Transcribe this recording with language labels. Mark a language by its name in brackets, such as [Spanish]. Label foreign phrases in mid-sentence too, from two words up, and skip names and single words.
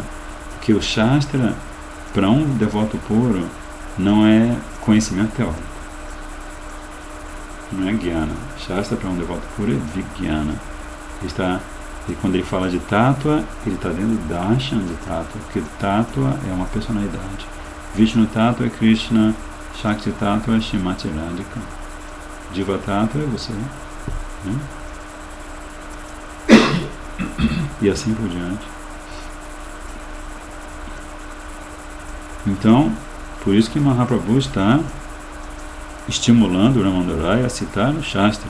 [Portuguese] Porque o Shastra, para um devoto puro, não é conhecimento teórico. Não é Jnana. Shastra para um devoto puro é Vijnana. E quando ele fala de Tattva, ele está dentro do Darshan de Tattva, porque Tattva é uma personalidade. [Sanskrit] Vishnu Tattva [Portuguese] é Krishna, [Sanskrit] Shakti Tattva [Portuguese] é [Sanskrit] Shrimati Radhika, Jiva Tattva [Portuguese] é você. Né? E assim por diante. Então, por isso que Mahaprabhu está estimulando o Ramandarai a citar no Shastra.